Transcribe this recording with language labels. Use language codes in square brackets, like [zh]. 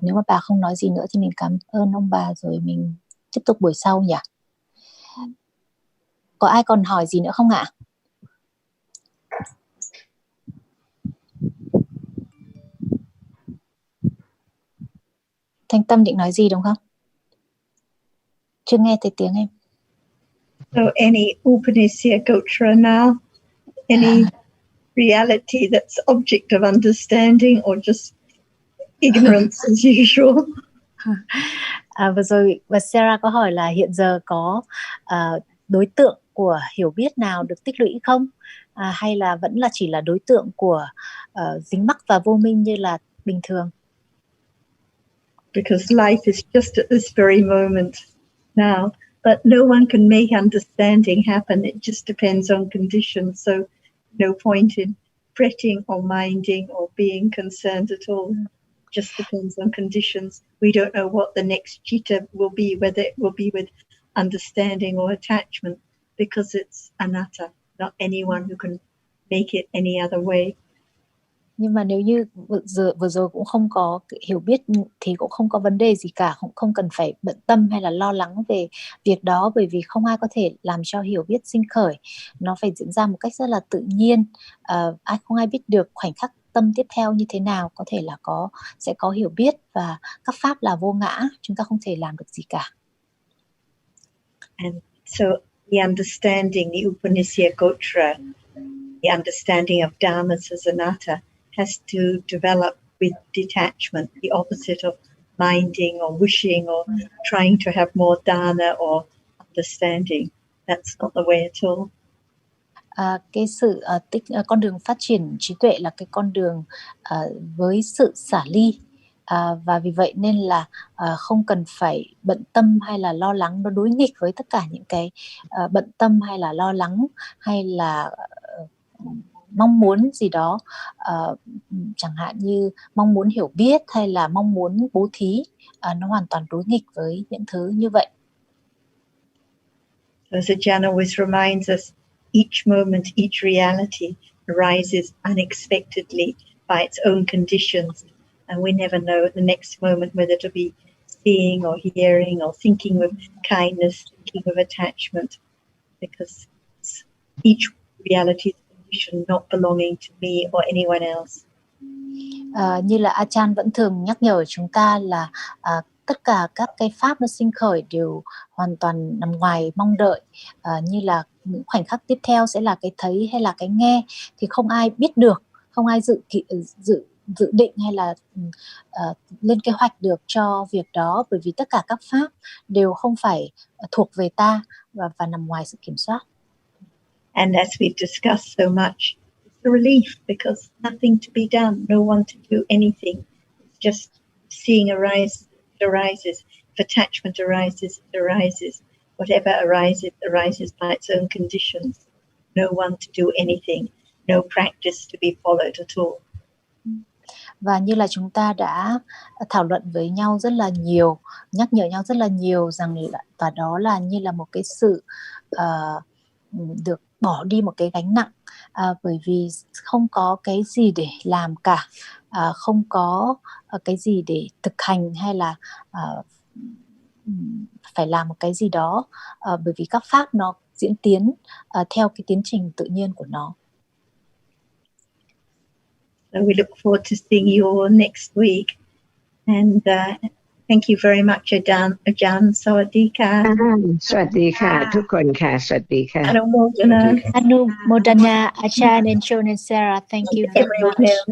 [vi] Nếu mà bà không nói gì nữa thì mình cảm ơn ông bà rồi mình tiếp tục buổi sau nhỉ? Có ai còn hỏi gì nữa không ạ? Thanh Tâm định nói gì đúng không? Chưa nghe thấy tiếng em. [en] So any Upanishya Gotra now? Any reality that's object of understanding or just ignorance as usual? [vi] Vừa rồi và Sarah có hỏi là hiện giờ có đối tượng của hiểu biết nào được tích lũy không? Hay là vẫn là chỉ là đối tượng của dính mắc và vô minh như là bình thường? [en] Because life is just at this very moment now, but no one can make understanding happen. It just depends on conditions. So no point in fretting or minding or being concerned at all. Just depends on conditions. We don't know what the next chitta will be, whether it will be with understanding or attachment, because it's anatta, not anyone who can make it any other way. [vi] Nhưng mà nếu như vừa rồi cũng không có hiểu biết thì cũng không có vấn đề gì cả, không cần phải bận tâm hay là lo lắng về việc đó, bởi vì không ai có thể làm cho hiểu biết sinh khởi. Nó phải diễn ra một cách rất là tự nhiên. Không ai biết được khoảnh khắc tâm tiếp theo như thế nào, có thể là sẽ có hiểu biết, và các pháp là vô ngã, chúng ta không thể làm được gì cả. [en] And so the understanding, the Upanishya Gotra, the understanding of dhammas as anatta has to develop with detachment, the opposite of minding or wishing or trying to have more dana or understanding. That's not the way at all. [vi] Cái sự con đường phát triển trí tuệ là cái con đường với sự xả ly, và vì vậy nên là không cần phải bận tâm hay là lo lắng. Nó đối nghịch với tất cả những cái bận tâm hay là lo lắng hay là mong muốn gì đó, chẳng hạn như mong muốn hiểu biết hay là mong muốn bố thí, nó hoàn toàn đối nghịch với những thứ như vậy. [en] As Ajahn always reminds us, each moment, each reality arises unexpectedly by its own conditions, and we never know at the next moment whether to be seeing or hearing or thinking with kindness, thinking with attachment, because each reality is a condition not belonging to me or anyone else. [vi] Như là Ajahn vẫn thường nhắc nhở chúng ta là tất cả các cái pháp nó sinh khởi đều hoàn toàn nằm ngoài mong đợi, như là những khoảnh khắc tiếp theo sẽ là cái thấy hay là cái nghe thì không ai biết được, không ai dự định hay là lên kế hoạch được cho việc đó, bởi vì tất cả các pháp đều không phải thuộc về ta và nằm ngoài sự kiểm soát. [en] And as we've discussed so much, it's a relief because nothing to be done, no one to do anything. It's just seeing arises, it arises. If attachment arises, it arises. Whatever arises by its own conditions. No one to do anything, no practice to be followed at all. [vi] Và như là chúng ta đã thảo luận với nhau rất là nhiều, nhắc nhở nhau rất là nhiều rằng và đó là như là một cái sự được bỏ đi một cái gánh nặng, bởi vì không có cái gì để làm cả, không có cái gì để thực hành hay là phải làm một cái gì đó, bởi vì các pháp nó diễn tiến theo cái tiến trình tự nhiên của nó. [en] So we look forward to seeing you all next week. And thank you very much, Ajahn. Sawadika. [th] Sawadika. ทุกคนค่ะ Sawadika. [en] Anumodana, Ajahn and John and Sarah, thank you very much.